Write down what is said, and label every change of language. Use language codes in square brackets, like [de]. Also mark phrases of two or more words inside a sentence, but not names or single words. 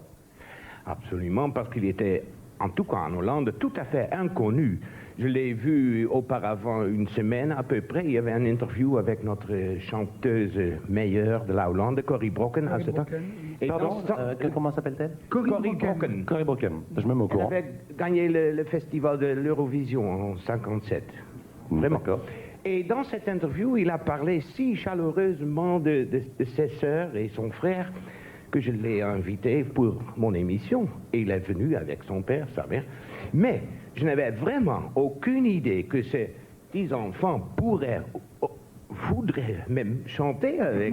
[fr] Absolument, parce qu'il était, en tout cas en Hollande, tout à fait inconnu. Je l'ai vu auparavant une semaine à peu près. Il y avait une interview avec notre chanteuse meilleure de la Hollande, Corrie Brokken, à ce temps. Et Pardon, comment s'appelle-t-elle? Corrie Brokken. Corrie Brokken, je me mets au Elle courant. avait gagné le festival de l'Eurovision en 57. Vraiment. D'accord. Et dans cette interview, il a parlé si chaleureusement de ses sœurs et son frère que je l'ai invité pour mon émission. Et il est venu avec son père, sa mère. Mais je n'avais vraiment aucune idée que ces 10 enfants voudraient même chanter avec...